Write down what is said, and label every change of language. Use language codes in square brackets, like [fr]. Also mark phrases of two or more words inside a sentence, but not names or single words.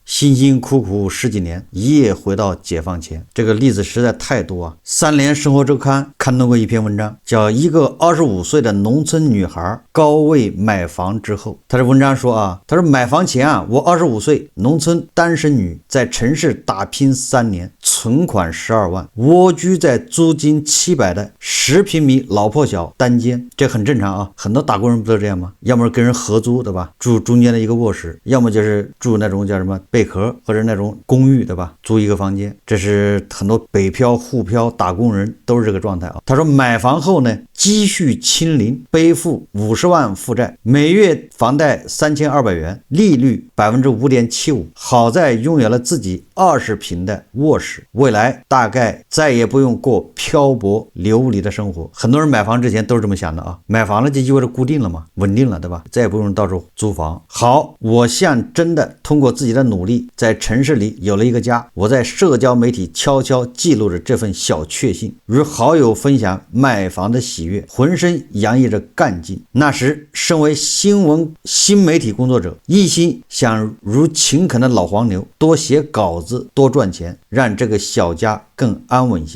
[zh] 辛辛苦苦10幾年，一夜回到解放前，這個例子實在太多啊。3联生活周刊刊登過一篇文章，叫一個25歲的農村女孩高位買房之後。他的文章說啊，他說買房前啊，我25歲，農村單身女，在城市打拼3年，存款12萬，蝸居在租金700的10平米老破小单间，這很正常啊，很多打工人不都這樣嗎？要麼是跟人合租，对吧？住中間的一個臥室，要麼就是住那種叫什麼貝殼或者那種公寓，對吧？租一個房間，這是很多北漂、沪漂打工人都是這個狀態啊。他說買房後呢，積蓄清零，背負50萬負債，每月房貸3200元，利率5.75%。好在擁有了自己20平的臥室，未來大概再也不用過漂泊流離的生活。很多人買房之前都是这麼想的啊，買房了就意味着固定了嘛，穩定了，对吧？再也不用到處租房。好，我像真的通過自己的努力，在城市裡有了一個家。我在社交媒體悄悄記錄着這份小確幸，與好友分享買房的喜悅，渾身洋溢着幹勁。那時身為新媒體工作者，一心想如勤懇的老黃牛，多寫稿子，多賺錢，讓這個小家更安穩些。